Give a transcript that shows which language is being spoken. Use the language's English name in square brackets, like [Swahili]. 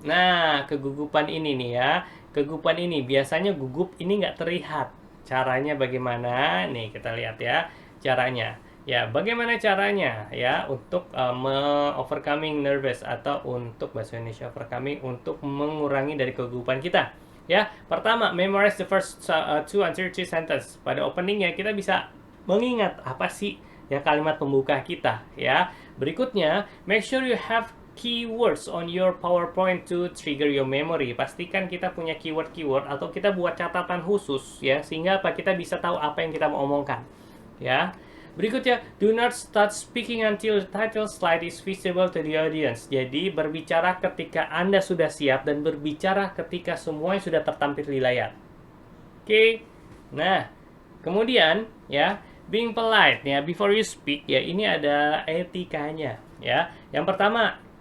[Indonesian] Nah, kegugupan ini nih ya. Kegugupan ini biasanya gugup ini nggak terlihat. Caranya bagaimana? Nih kita lihat ya caranya. Ya, bagaimana caranya ya untuk [English] overcoming nervous [Indonesian] atau untuk bahasa Indonesia overcoming untuk mengurangi dari kegugupan kita. [English] Ya, pertama, memorize the first 2 until 3 sentence. [Indonesian] Pada openingnya kita bisa mengingat apa sih ya kalimat pembuka kita ya. [English] Berikutnya, make sure you have keywords on your PowerPoint to trigger your memory. [Indonesian] Pastikan kita punya keyword-keyword atau kita buat catatan khusus ya sehingga apa kita bisa tahu apa yang kita mau omongkan. Ya. [English] Berikutnya, do not start speaking until the title slide is visible to the audience. [Indonesian] Jadi, berbicara ketika Anda sudah siap dan berbicara ketika semuanya sudah tertampil di layar. Oke. Nah, kemudian ya, being polite ya, [English] before you speak [Indonesian] ya, ini ada etikanya ya. Yang pertama,